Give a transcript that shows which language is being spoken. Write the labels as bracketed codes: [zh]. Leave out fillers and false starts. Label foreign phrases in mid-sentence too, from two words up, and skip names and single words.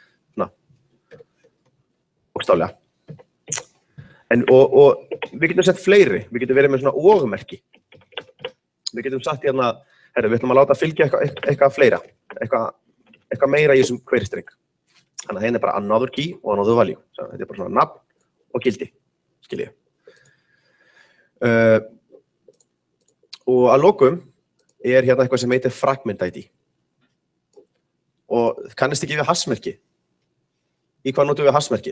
[is] Bókstaflega. Og við getum sett fleiri, við getum verið með svona og-merki. Við getum sagt hérna, við ætlum að láta fylgja eitthvað fleira, eitthvað meira í þessum query-streng. Þannig að hérna er bara [en] another key [is] og [en] another value. [is] Þetta er bara svona nafn og gildi, skiljið. Og að lokum er hérna eitthvað sem heitir [en] fragment ID. [is] Og kannist ekki við hassmerki? Í hvað notum við hassmerki?